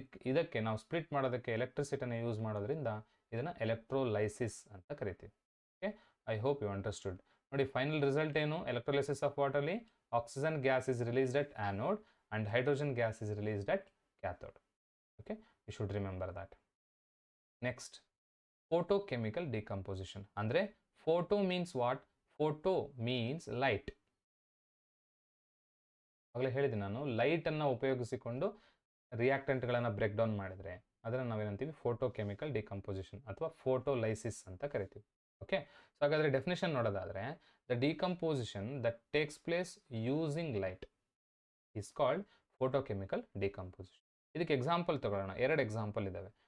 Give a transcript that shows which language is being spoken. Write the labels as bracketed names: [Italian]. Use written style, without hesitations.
[Kannada] ಇದಕ್ಕೆ ನಾವು ಸ್ಪ್ಲಿಟ್ ಮಾಡೋದಕ್ಕೆ ಎಲೆಕ್ಟ್ರಿಸಿಟಿನ ಯೂಸ್ ಮಾಡೋದ್ರಿಂದ ಇದನ್ನು ಎಲೆಕ್ಟ್ರೋಲೈಸಿಸ್ ಅಂತ ಕರಿತೀವಿ. [English] Okay, I hope you understood. [Kannada] ನೋಡಿ ಫೈನಲ್ ರಿಸಲ್ಟ್ ಏನು, [English] Electrolysis of ವಾಟರ್ಲಿ oxygen gas is released at anode and hydrogen gas is released at cathode. Okay, you should remember that. Next, photochemical decomposition. ಅಂದರೆ photo means what? Photo means light. [Kannada] ಆಗಲೇ ಹೇಳಿದ್ದೀನಿ ನಾನು, ಲೈಟನ್ನು ಉಪಯೋಗಿಸಿಕೊಂಡು ರಿಯಾಕ್ಟೆಂಟ್ಗಳನ್ನು break down ಮಾಡಿದರೆ ಅದನ್ನು ನಾವೇನಂತೀವಿ photochemical decomposition ಅಥವಾ photolysis ಅಂತ ಕರಿತೀವಿ. [English] okay, so [Kannada] ಹಾಗಾದರೆ ಡೆಫಿನೇಷನ್ ನೋಡೋದಾದರೆ, [English] The decomposition that takes place using light is called photochemical decomposition. [Kannada] ಇದಕ್ಕೆ ಎಕ್ಸಾಂಪಲ್ ತಗೊಳ್ಳೋಣ. 2 ಎಕ್ಸಾಂಪಲ್ ಇದ್ದಾವೆ.